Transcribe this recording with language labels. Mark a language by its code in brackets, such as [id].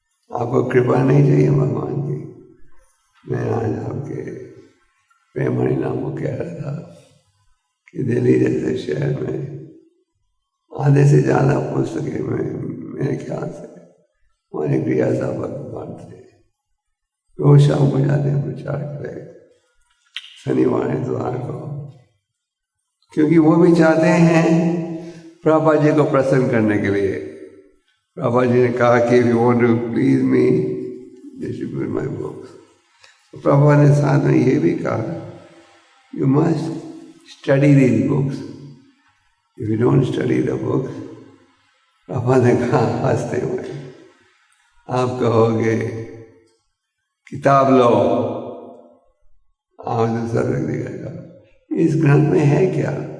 [hi] आपको कृपा नहीं चाहिए भगवान की? मैं आज आपके प्रेम हरिनाम को कह रहा था कि दिल्ली जैसे शहर में आधे से ज़्यादा पुस्तकें में मेरे ख्याल से हमारे गृहस्थ भक्त बांटते, रोज शाम को जाते हैं प्रचार के लिए, शनिवार इतवार को, क्योंकि वो भी चाहते हैं प्रभुपाद जी को प्रसन्न करने के लिए। प्रभुपाद जी ने कहा कि [en] if you want to please me, distribute my books। [hi] Prabhupada ने साथ में ये भी कहा, [en] you must study these books। If you don't study the books, [hi] Prabhupada ने कहा हंसते हुए, आप कहोगे किताब लो, आप दूसरा व्यक्ति कहेगा इस ग्रंथ में है क्या?